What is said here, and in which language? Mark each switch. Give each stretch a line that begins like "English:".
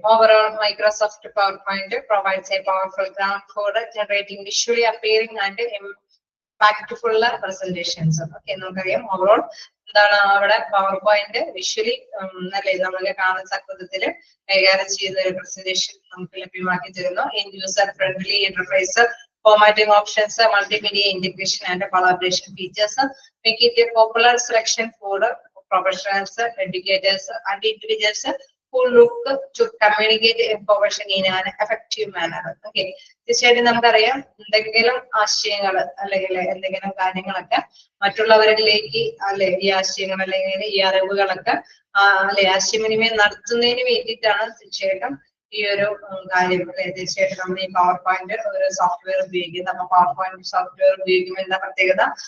English: Overall, Microsoft PowerPoint provides a powerful ground for generating visually appealing and impactful presentations.
Malayalam: Okay, നമുക്കറിയാം overall എന്താണ് അവിടെ PowerPoint visually അല്ലെ നമ്മളെ കാണത്തക്ക വിധത്തിൽ കൈകാര്യം ചെയ്യുന്ന ഒരു പ്രസന്റേഷൻ നമുക്ക് ലഭ്യമാക്കി തരുന്നു.
English: User friendly interface, formatting options, multimedia integration and collaboration features make it a popular selection for professionals, educators and individuals who look to communicate information in an effective manner.
Malayalam: Okay, തീർച്ചയായിട്ടും നമുക്കറിയാം എന്തെങ്കിലും ആശയങ്ങൾ അല്ലെങ്കിൽ എന്തെങ്കിലും കാര്യങ്ങളൊക്കെ മറ്റുള്ളവരിലേക്ക് അല്ലെ ഈ ആശയങ്ങൾ അല്ലെങ്കിൽ ഈ അറിവുകളൊക്കെ അല്ലെ ആശയവിനിമയം നടത്തുന്നതിന് വേണ്ടിയിട്ടാണ് തീർച്ചയായിട്ടും ഈ ഒരു കാര്യം അല്ലെ. തീർച്ചയായിട്ടും നമ്മൾ ഈ PowerPoint ഒരു സോഫ്റ്റ്വെയർ ഉപയോഗിക്കുന്നത്. അപ്പൊ PowerPoint സോഫ്റ്റ്വെയർ ഉപയോഗിക്കുമ്പോൾ എന്താ പ്രത്യേകത?